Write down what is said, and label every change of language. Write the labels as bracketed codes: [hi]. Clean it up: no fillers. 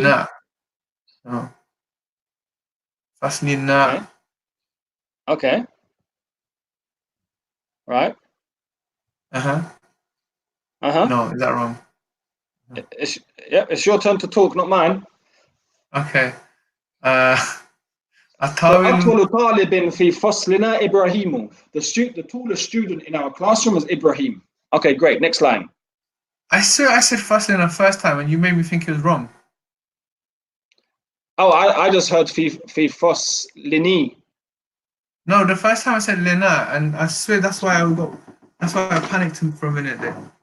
[ar] لا. [en] No. [ar] فصلنا. [en] Okay. Right. No, is that wrong? It's your turn to talk, not mine. Okay. [ar] أطول طالب في فصلنا إبراهيم. [en] The tallest student in our classroom is Ibrahim. Okay, great. Next line. I swear I said faslina the first time and you made me think it was wrong. Oh, I just heard fi foslini. No, the first time I said Lena, and I swear that's why I panicked for a minute there.